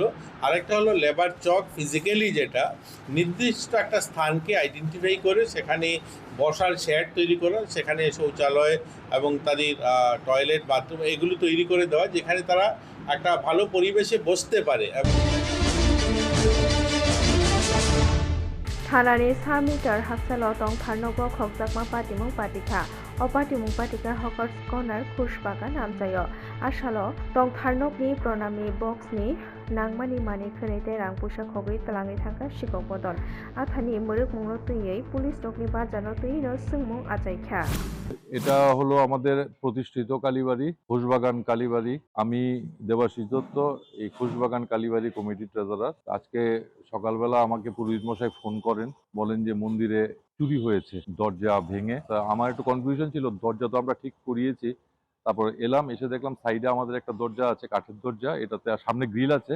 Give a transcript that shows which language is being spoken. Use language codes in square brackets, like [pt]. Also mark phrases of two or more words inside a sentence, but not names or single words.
[bn] আরেকটা হলো লেবার চক, ফিজিক্যালি যেটা নির্দিষ্ট একটা স্থানকে আইডেন্টিফাই করে সেখানে বসার শেড তৈরি করা, সেখানে শৌচালয় এবং তাদের টয়লেট, বাথরুম এগুলো তৈরি করে দেওয়া, যেখানে তারা একটা ভালো পরিবেশে বসতে পারে। [trp] थानानि 5 मिटार हाबसालाव दं थारनोबो खगजाकमा पाटिमुं पाटिका अ पाटिमुं पाटिका [en] hawkers corner [trp] खुसबागान नामजायो आसालो दं थारनोकनि प्रणामी बक्सनि नांमानि मानि खैते रां पुसा खगै तलांनि थांखा सिगक बदन आथानि मुरुक मुंनो तुयै पुलिस नकनि बाजानो तुयैनो सोंमुं आजायखा। [bn] এটা হলো আমাদের প্রতিষ্ঠিত কালীবাড়ি, খুশবাগান কালীবাড়ি। আমি দেবাশিস দত্ত, এই খুশবাগান কালীবাড়ি কমিটির ট্রেজারার। আজকে সকালবেলা আমাকে পুরোহিত মশাই ফোন করেন, বলেন যে মন্দিরে চুরি হয়েছে দরজা ভেঙে। তা আমার একটু কনফিউশন ছিল, দরজা তো আমরা ঠিক করিয়েছি। তারপর এলাম, এসে দেখলাম সাইডে আমাদের একটা দরজা আছে, কাঠের দরজা, এটাতে সামনে গ্রিল আছে।